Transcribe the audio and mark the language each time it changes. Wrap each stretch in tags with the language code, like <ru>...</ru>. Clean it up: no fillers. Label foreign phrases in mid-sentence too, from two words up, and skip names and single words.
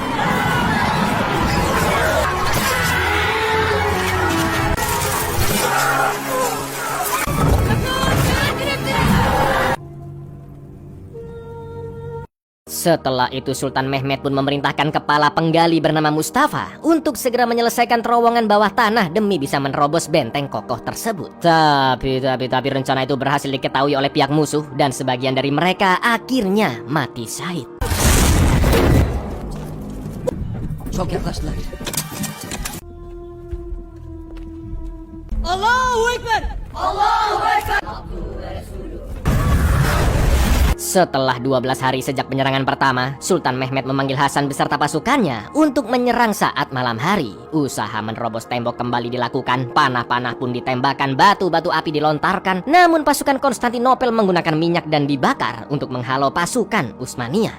<id>Setelah itu Sultan Mehmed pun memerintahkan kepala penggali bernama Mustafa untuk segera menyelesaikan terowongan bawah tanah demi bisa menerobos benteng kokoh tersebut. Tapi rencana itu berhasil diketahui oleh pihak musuh dan sebagian dari mereka akhirnya mati syahid.</id> <tr>Çok yaklaştılar.</tr> <ar>الله أكبر! الله أكبر!</ar> <id>Setelah 12 hari sejak penyerangan pertama, Sultan Mehmed memanggil Hasan beserta pasukannya untuk menyerang saat malam hari. Usaha menerobos tembok kembali dilakukan, panah-panah pun ditembakkan, batu-batu api dilontarkan. Namun pasukan Konstantinopel menggunakan minyak dan dibakar untuk menghalau pasukan Utsmaniyah.</id>